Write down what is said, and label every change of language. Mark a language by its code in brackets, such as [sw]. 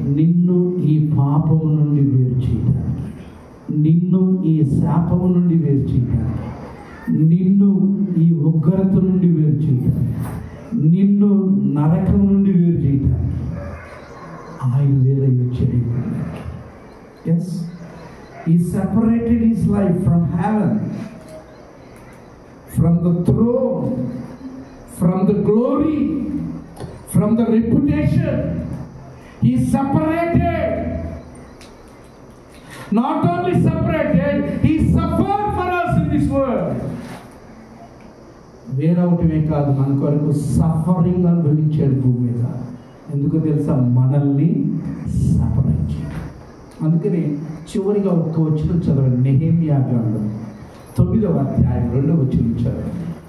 [te] నిన్ను ఈ పాపము నుండి వేరు చేయడానికి, నిన్ను ఈ శాపము నుండి వేరు చేయడానికి, నిన్ను ఈ ఉగ్రత నుండి వేరు చేయడానికి, నిన్ను నరకం నుండి వేరు చేయడానికి ఆయన వేరే వచ్చాడు. Yes, [en] He separated his life from heaven, from the throne, from the glory, from the reputation. He separated. Not only separated, he suffered for us in this world. [te] వేరవటమే కాదు, మన కొరకు సఫరింగ్ అనుభవించాడు భూమి మీద. ఎందుకు తెలుసా? మనల్ని సపరేట్ చేయాలి. అందుకని చివరిగా ఒక్క వచనం చదవండి. నెహెమ్యా గ్రంథం 9వ అధ్యాయం 2వ వచనం చదవండి.